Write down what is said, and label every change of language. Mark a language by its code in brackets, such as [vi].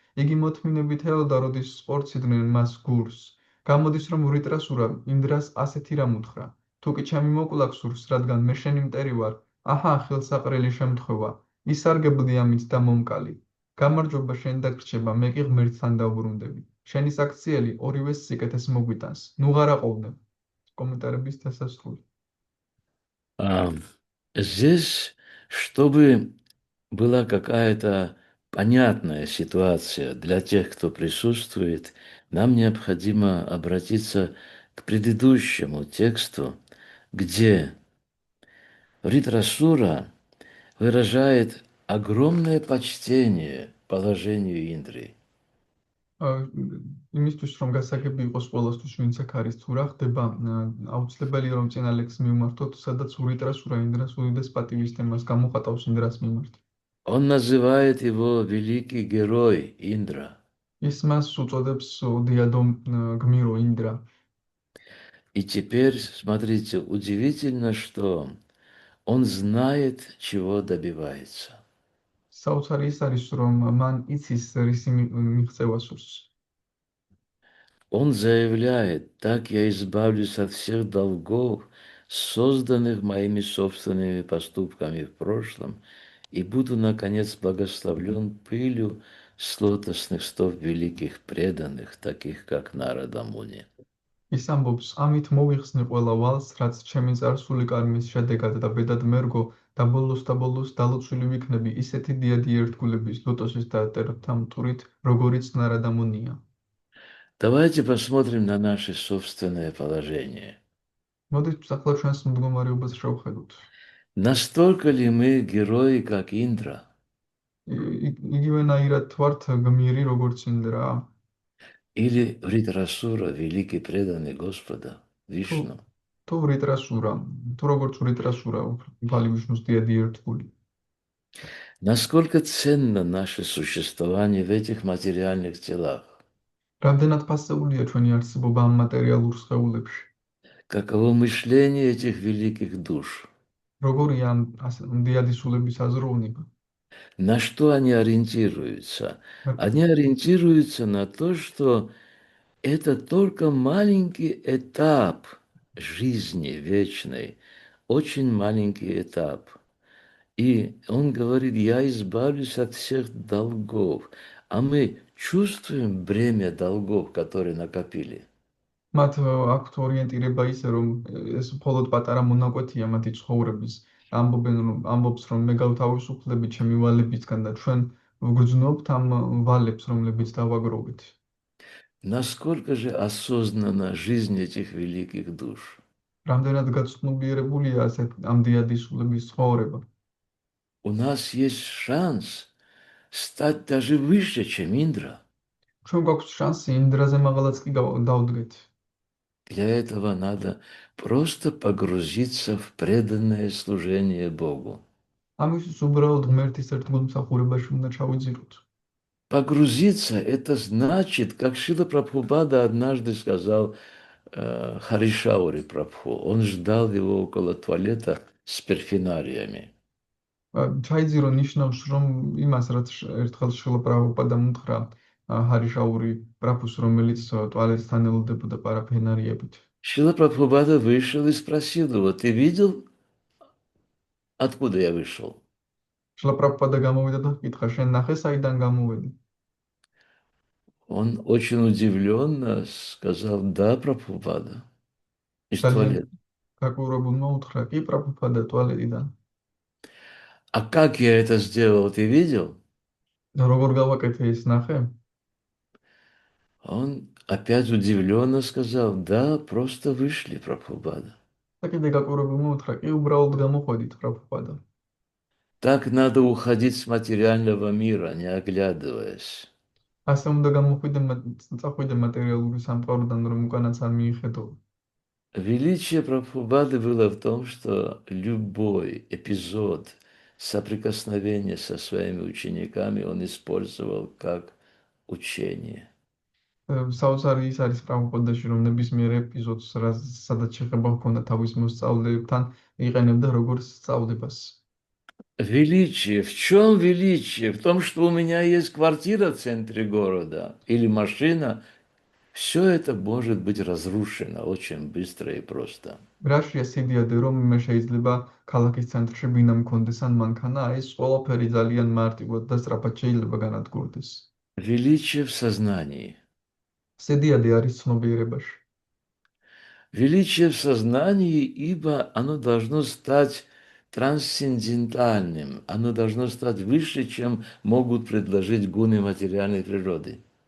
[ka] იგი მოთმინებით ელოდა, როდის სპორციდნენ მას გურს. გამოდის, რომ ვრიტრასურა ინდრას ასეთი რამ უთხრა: თუ კი ჩემი მოკლა გსურს, რადგან მე შენი მტერი ვარ, აჰა, ხელსაყრელი შემთხვევა, ისარგებლდი ამით და მომკალი. გამარჯობა შენ დაგრჩება, მე კი ღმერთთან დავბრუნდები. შენი საქციელი ორივეს სიკეთეს მოგვიტანს. ნუ ღარ აყოვნებ. [ru] Комментарий [ka] დასასრული. [ru] Здесь, чтобы была какая-то понятная ситуация для тех, кто присутствует, нам необходимо обратиться к предыдущему тексту, где Вритрасура выражает огромное почтение положению Индры. [ka] იმისთვის რომ გასაგები იყოს ყველასთვის, ვინც აქ არის, თუ რა ხდება, აუცილებელია რომ წინა ლექსს მივმართოთ, სადაც ვრიტრასურა ინდრას უდიდეს პატივისცემას გამოხატავს ინდრას მიმართ. [ru] Он называет его великий герой Индра. [ka] ის მას უწოდებს დიადომ გმირო ინდრა. [ru] И теперь, смотрите, удивительно, что он знает, чего добивается. [ka] საოცარი ის არის, რომ მან იცის რისი მიღწევა სურს. [ru] Он заявляет: так я избавлюсь от всех долгов, созданных моими собственными поступками в прошлом, и буду, наконец, благословлен пылью с лотосных стоп великих преданных, таких как Нарада Муни. [ka] ის ამბობს, ამით მოვიხსნი ყველა ვალს, რაც ჩემი წარსული კარმის შედეგად და ბედად მერგო და ბოლოს დალოცული ვიქნები ისეთი დიადი ერთგულების ლოტოსის და ტერფთა მტვრით, როგორიც ნარადა მუნია. [ru] Давайте посмотрим на наше собственное положение. [ka] მოდით ახლა ჩვენს მდგომარეობას შევხედოთ. [ru] Настолько ли мы герои, как Индра? [ka] იგივენაირად ვართ გმირი, როგორც ინდრა? [ru] Или Вритрасура, великий преданный Господа, [ka] თუ [ru] Вишну. [ka] თუ ვრიტრასურა, თუ როგორც ვრიტრასურა, უფალი ვიშნუს დიადი ერთგული. [ru] Насколько ценно наше существование в этих материальных телах? [ka] რამდენად ფასეულია ჩვენი არსებობა ამ მატერიალურ სხეულებში? [ru] Каково мышление этих великих душ? [ka] როგორია ამ დიადისულების აზროვნება? [ru] На что они ориентируются? Они ориентируются на то, что это только маленький этап жизни вечной, очень маленький этап. И он говорит, я избавлюсь от всех долгов. А мы чувствуем бремя долгов, которые накопили. [ka] მათ აქვთ ორიენტირება ისე, რომ ეს მხოლოდ პატარა მონაკვეთია მათი ცხოვრების. ამბობს, რომ მე გავთავისუფლები ჩემი ვალებისგან და ჩვენ ვგრძნობთ ამ ვალებს, რომლებიც დავაგროვეთ. [ru] Насколько же осознанна жизнь этих великих душ? [ka] რამდენად გაცნობიერებულია ამ დიადისულების ცხოვრება? [ru] У нас есть шанс стать даже выше, чем Индра. [ka] ჩვენ გვაქვს შანსი ინდრაზე მაღალაც კი დავდგეთ. [ru] Для этого надо просто погрузиться в преданное служение Богу. [ka] ამისთვის უბრალოდ ღმერთის ერთგულ მსახურებაში უნდა ჩავიძიროთ. [ru] Погрузиться – это значит, как Шрила Прабхупада однажды сказал Харишаури Прабху. Он ждал его около туалета с перфинариями. [ka] ჩაიძირო ნიშნავს, რომ იმას, რაც ერთხელ შრილა პრაბჰუპადამ უთხრა ჰარიშაური პრაბჰუს, რომელიც ტუალეტთან ელოდებოდა პარაფენერიებით. [ru] Шрила Прабхупада вышел и спросил его, ты видел, откуда я вышел? [ka] შრილა პრაბჰუპადა გამოვიდა და ჰკითხა, შენ ნახე საიდან გამოვედი? [ru] Он очень удивленно сказал, да, Прабхупада, из [ka] ძალიან [ru] туалета. [ka] გაკურებულმა უთხრა, კი პრაბჰუპადა ტუალეტიდან. [ru] А как я это сделал, ты видел? [ka] და როგორ გავაკეთე ის ნახე? [ru] Он опять удивленно сказал, да, просто вышли, Прабхупада. [ka] და კიდე გაკურებულმა უთხრა, კი უბრალოდ გამოყვედით პრაბჰუპადა. [ru] Так надо уходить с материального мира, не оглядываясь. [ka] ასე უნდა წახვიდე მატერიალური სამყაროდან, რომ უკანაც არ მიიხედო. [ru] Величие Прабхупады было в том, что любой эпизод соприкосновения со своими учениками он использовал как учение. [ka] საოცარი ის არის პრაბჰუპადაში, რომ ნებისმიერ ეპიზოდს, სადაც შეხება ჰქონდა თავის მოსწავლეებთან, იყენებდა როგორც სწავლებას. [ru] Величие. В чем величие? В том, что у меня есть квартира в центре города или машина. Все это может быть разрушено очень быстро и просто. [ka] რაშია სიდიადე, რომ მე შეიძლება ქალაქის ცენტრში ბინა მქონდეს ან მანქანა, ეს ყველაფერი ძალიან მარტივად და სწრაფად შეიძლება განადგურდეს. [ru] Величие в сознании. [ka] სიდიადე არის ცნობიერებაში. [ru] Величие в сознании, ибо оно должно стать трансцендентальным, оно должно стать выше, чем могут предложить гуны материальной природы.